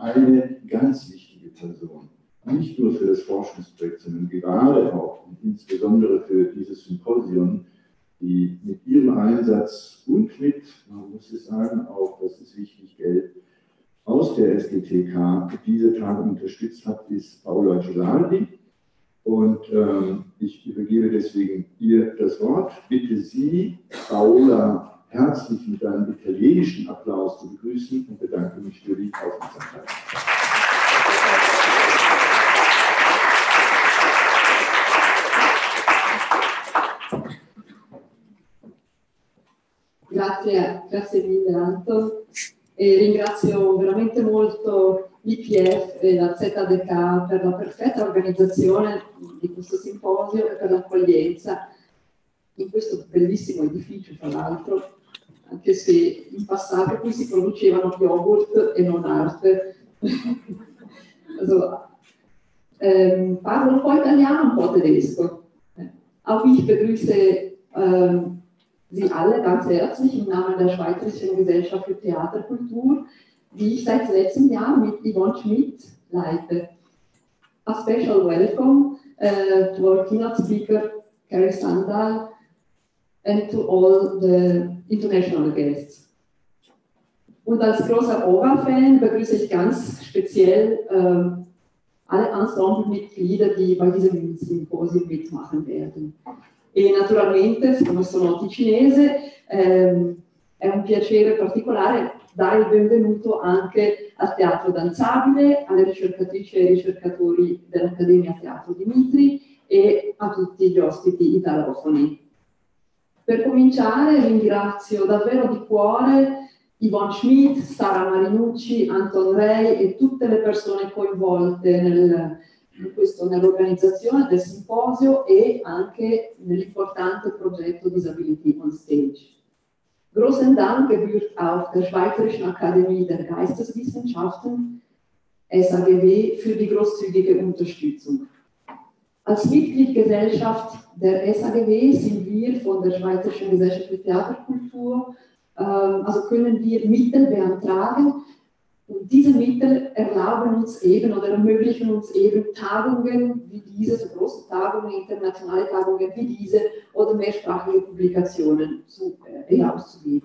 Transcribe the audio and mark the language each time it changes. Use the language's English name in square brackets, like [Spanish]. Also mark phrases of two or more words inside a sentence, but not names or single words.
[German] Eine ganz wichtige Person, nicht nur für das Forschungsprojekt, sondern gerade auch und insbesondere für dieses Symposium, die mit ihrem Einsatz und mit, man muss es sagen, auch, das ist wichtig, Geld aus der SGTK diese Tage unterstützt hat, ist Paola Gilardi. Und ich übergebe deswegen ihr das Wort. Bitte Sie, Paola, herzlich mit einem italienischen Applaus zu begrüßen und bedanke mich für die Aufmerksamkeit. [Italian] Grazie mille Anton e ringrazio veramente molto l'IPF e la ZDK per la perfetta organizzazione di questo simposio e per l'accoglienza in questo bellissimo edificio, tra l'altro, anche se in passato qui si producevano yogurt e non arte. Also, parlo un po' italiano, un po' tedesco. [German] Auch ich begrüße Sie alle ganz herzlich im Namen der Schweizerischen Gesellschaft für Theaterkultur. die ich seit letztem Jahr mit Yvonne Schmidt leite. [English] A special welcome to our keynote speaker, Carrie Sandal, and to all the international guests. [German] Und als großer ORA-Fan begrüße ich ganz speziell alle Ensemble-Mitglieder, die bei diesem Symposium mitmachen werden. [Italian] E naturalmente, siccome sono ticinese, è un piacere particolare dare il benvenuto anche al Teatro Danzabile, alle ricercatrici e ai ricercatori dell'Accademia Teatro Dimitri e a tutti gli ospiti italofoni. Per cominciare ringrazio davvero di cuore Yvonne Schmidt, Sara Marinucci, Anton Rey e tutte le persone coinvolte nell'organizzazione del simposio e anche nell'importante progetto Disability on Stage. [German] Großen Dank gebührt auch der Schweizerischen Akademie der Geisteswissenschaften, SAGW, für die großzügige Unterstützung. Als Mitgliedgesellschaft der SAGW sind wir von der Schweizerischen Gesellschaft für Theaterkultur, also können wir Mittel beantragen und diese Mittel erlauben uns eben oder ermöglichen uns eben Tagungen wie diese, so große Tagungen, internationale Tagungen wie diese oder mehrsprachige Publikationen herauszugeben.